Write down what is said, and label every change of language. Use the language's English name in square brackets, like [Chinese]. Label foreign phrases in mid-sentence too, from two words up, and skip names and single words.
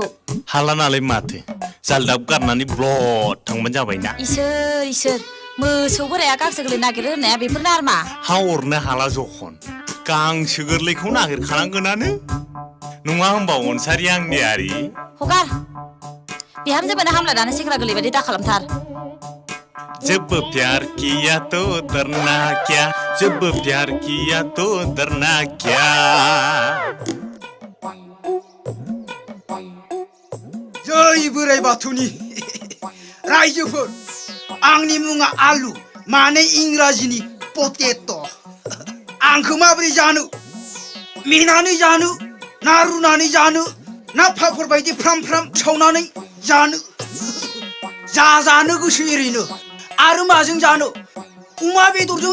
[Bodo] हाला नालाय माथो जालदाब गारनानै ब्लद थांबानो जाबायना इसोर मोसौ बोराया गांसो गोरलै नागिरो होननाया बेफोरनो आरमा हा अरनो हाला जखन गांसो गोरलैखौ नागिरखानांगोनानो नङा होनबा अनसारि आंनियारि हगार बिहामजोबोनो हामला दानो सेंग्रा गोरलै बायदि दा खालामथार [Hindi] जब प्यार किया तो डरना क्या जब प्यार किया तो डरना क्या [Bodo] जय बोराइ बाथौनि रायजोफोर आंनि मुङा आलु माने इंराजिनि पटेट' आंखौ माबोरै जानो मेनानै जानो ना रुनानै जानो ना पापर बायदि फ्राम फ्राम सावनानै जानो जानो गोसो एरैनो आरो माजों जानो अमा बेदरजों